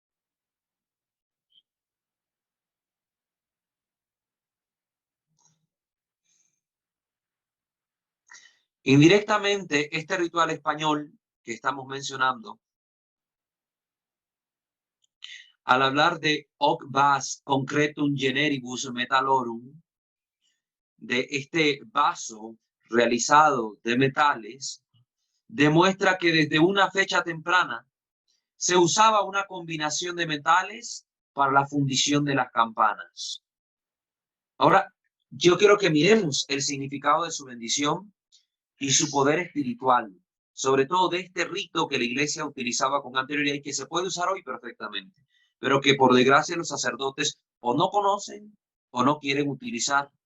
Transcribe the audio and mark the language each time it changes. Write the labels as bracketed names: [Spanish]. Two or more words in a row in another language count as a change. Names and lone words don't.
[Spanish] Indirectamente, este ritual español que estamos mencionando, al hablar [Latin] de hoc vas concretum generibus metallorum, [Spanish] de este vaso realizado de metales, demuestra que desde una fecha temprana se usaba una combinación de metales para la fundición de las campanas. Ahora, yo quiero que miremos el significado de su bendición y su poder espiritual, sobre todo de este rito que la iglesia utilizaba con anterioridad y que se puede usar hoy perfectamente, pero que por desgracia los sacerdotes o no conocen o no quieren utilizar.